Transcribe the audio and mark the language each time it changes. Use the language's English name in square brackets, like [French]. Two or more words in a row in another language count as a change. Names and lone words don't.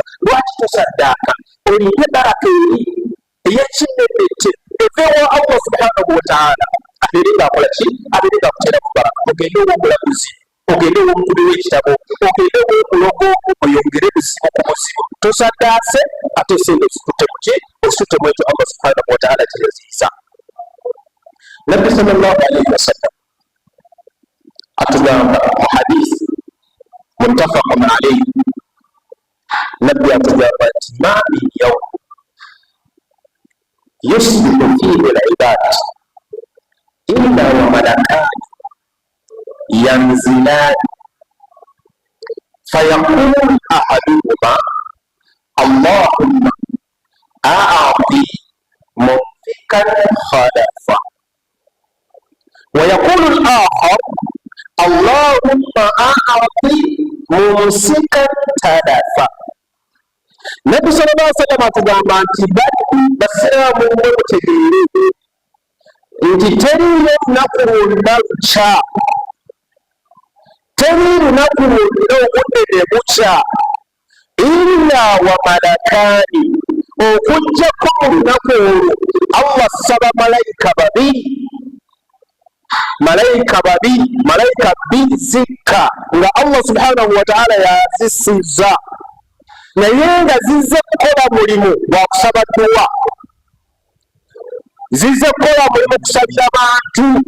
[Ganda] Lwaki tosaddaaka olinde baraka eri ey'ekinnedette eveewa Allah [Arabic] سبحانه وتعالى [Ganda] abeere ng'akola ki? Abeere ng'akuteera mu baraka. Ogende ow'omulaguzi, ogende ow'omukubi w'ekitabo, ogende ow'omulogo oyongere buzibu ku muzibu. Tosaddaase ate essente ozitutte mu ki? Ozitutte mu ekyo Allah [Arabic] سبحانه وتعالى [Ganda] kye yaziyiza. Nabbi [Arabic] صلى الله عليه وسلم [Ganda] atugamba mu hadisi [Arabic] متفق عليه, [Ganda] nabbi atugamba nti [Arabic] ما من يوم يصبح فيه العباد إلا وملكان ينزلان فيقول أحدهما اللهم أعط منفقا خلفا ويقول الآخر اللهم أعط ممسكا تلفا. [Ganda] Nabbi [Arabic] صلى الله عليه وسلم [Ganda] atugamba nti basiraamu mwe mutegeere nti teriyo lunaku lwonna lukya, teri lunaku lwonna obudde ne bukya [Arabic] إلا وملكان [Ganda] okuggyako mu lunaku olwo Allah asaba malayika babiri malayika bizikka nga Allah [Arabic] سبحانه وتعالى [Ganda] yazisiza naye nga zizze kukola mulimu gwa kusaba dduwa, zizze kukola mulimu kusabira bantu.